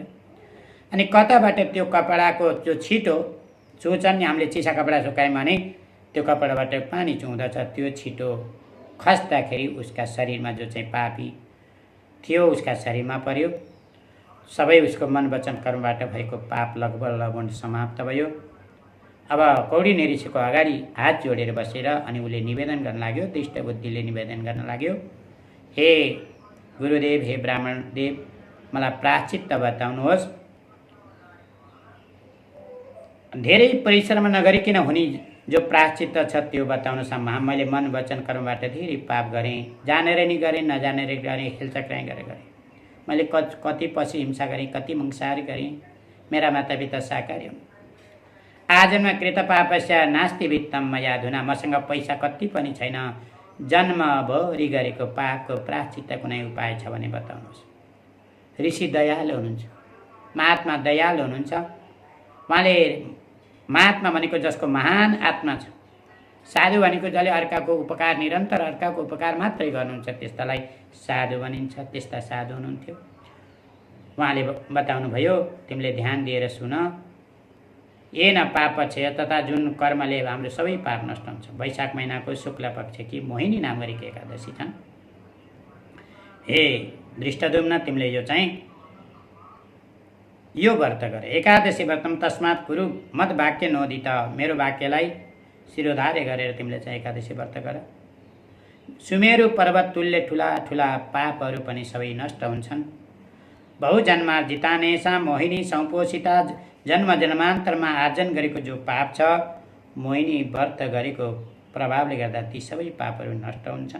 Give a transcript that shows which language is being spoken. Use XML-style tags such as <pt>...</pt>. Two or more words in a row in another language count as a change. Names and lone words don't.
<ne>अनि कताबाट त्यो कपडाको जो छिटो चुन्छन्, हामीले चिसा कपडा सुकायौँ भने त्यो कपडाबाट पानी चुहुँदछ, त्यो छिटो खस्दाखेरि उसका शरीरमा जो चाहिँ पापी थियो उसका शरीरमा पर्यो। सबै उसको मन वचन कर्मबाट भएको पाप लगभग समाप्त भयो। अब कौडिन्य ऋषिको अगाडि हात जोडेर बसेर अनि उसले निवेदन गर्न लाग्यो, दृष्ट बुद्धिले निवेदन गर्न लाग्यो, हे गुरुदेव, हे ब्राह्मण देव, मलाई प्रायश्चित्त बताउनुहोस्। धेरै परिश्रम नगरिकन हुने जो प्रायश्चित्त छ त्यो बताउनुहोस्। मैले मन वचन कर्मबाट धेरै पाप गरेँ, जानेर नि गरेँ, नजानेर गरेँ, हेलचक्राइ गरेँ। मैले कति पछि हिंसा गरेँ, कति मंसाहार गरेँ, मेरा मातापिता शाकाहारी हुन्।</ne> <sa>आजन्म कृत पापस्य नास्ति वित्तम मया धुना,</sa> <ne>मसँग पैसा कति पनि छैन, जन्मभरि गरेको पापको प्रायश्चित्त कुनै उपाय छ भने बताउनुहोस्। ऋषि दयालु हुनुहुन्छ, महात्मा दयालु हुनुहुन्छ। उहाँले महात्मा भनेको जसको महान आत्मा छ, साधु भनेको जसले अर्काको उपकार, निरन्तर अर्काको उपकार मात्रै गर्नुहुन्छ, त्यस्तालाई साधु भनिन्छ। त्यस्ता साधु हुनुहुन्थ्यो। उहाँले बताउनुभयो, तिमीले ध्यान दिएर सुन,</ne> <sa>येन पाप क्षय तथा</sa> <ne>जुन कर्मले हाम्रो सबै पाप नष्ट हुन्छ। वैशाख महिनाको शुक्ल पक्षकी मोहिनी नाम गरेको एकादशी छन्। हे दृष्टद्युम्न, तिमीले यो व्रत गर।</ne> <sa>एकादशी व्रतम तस्मात् कुरु मद वाक्य नोदित,</sa> <ne>मेरो वाक्यलाई शिरोधार्य गरेर तिमीले चाहिँ एकादशी व्रत गर। सुमेरु पर्वत तुल्य ठुला ठुला पापहरू पनि सबै नष्ट हुन्छन्।</ne> <sa>बहुजन्मार्जितानेसा मोहिनी संपोषिता,</sa> <ne>जन्म जन्मान्तरमा आर्जन गरेको जो पाप छ, मोहिनी व्रत गरेको प्रभावले गर्दा ती सबै पापहरू नष्ट हुन्छन्।</ne>